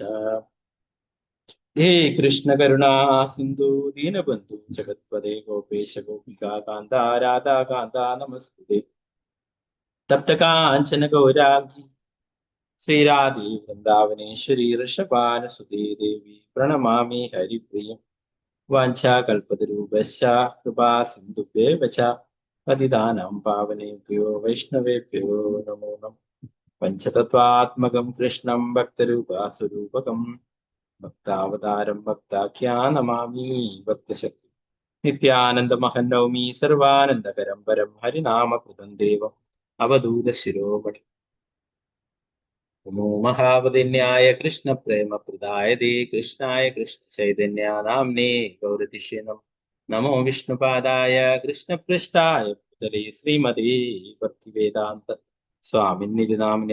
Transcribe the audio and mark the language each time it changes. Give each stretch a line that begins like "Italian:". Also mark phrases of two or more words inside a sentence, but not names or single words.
Sanskrit: ഹേ കൃഷ്ണ കരുണാ സിന്ധു ദീനബന്ധു ജഗത്പദേ ഗോപേശ ഗോപികാ കാന്ത രാധാ കാന്ത നമസ്തുതേ. തപ്തകാഞ്ചന ഗൗരാംഗി ശ്രീരാധേ വൃന്ദാവനേശ്വരി ഋഷഭാനുസുതേ ദേവി പ്രണമാമി ഹരിപ്രിയം. വാഞ്ചാകൽപതരൂപശ്ച കൃപാ സിന്ധുഭ്യേവ ച പതിതാനാം പാവനേഭ്യോ വൈഷ്ണവേഭ്യോ നമോ നമഃ. പഞ്ചതത്വാത്മകം കൃഷ്ണം ഭക്തരൂപാസുരൂപകം ഭക്താവതാരം ഭക്താഖ്യാനമാമി ഭക്തശക്തി. നിത്യാനന്ദമഹന്നൗമി സർവാനന്ദകരം പരം ഹരിനാമകൃതം ദേവം അവധൂത ശിരോമണി. നമോ മഹാവദിന്യായ കൃഷ്ണ പ്രേമപ്രദായ ദേ കൃഷ്ണായ കൃഷ്ണ ചൈതന്യ നാംനേ ഗൗരതിഷേ നമോ വിഷ്ണുപാദായ കൃഷ്ണപൃഷ്ഠായ ഭൂതലേ ശ്രീമതേ ഭക്തിവേദാന്ത സ്വാമിനിധി നാമിനെ.